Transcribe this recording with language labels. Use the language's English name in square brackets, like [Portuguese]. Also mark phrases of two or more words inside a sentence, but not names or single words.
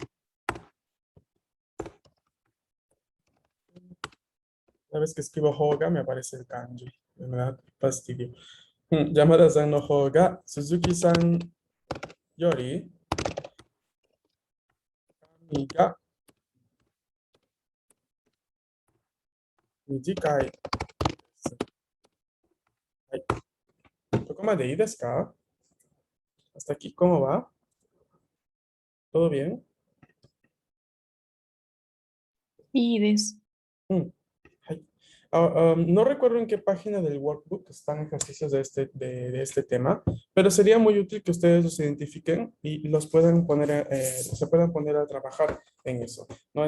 [Spanish] Una vez que escribo hoga, me aparece el kanji. Me da fastidio. [Japanese] 山田さんの方が、鈴木さんより、髪が短いです. はい。ここまでいいですか？ [Spanish] Hasta aquí, ¿cómo va? ¿Todo bien? Y des. [Japanese] はい。 [Spanish] No recuerdo en qué página del workbook están ejercicios de este tema, pero sería muy útil que ustedes los identifiquen y los puedan poner, se puedan poner a trabajar en eso, ¿no?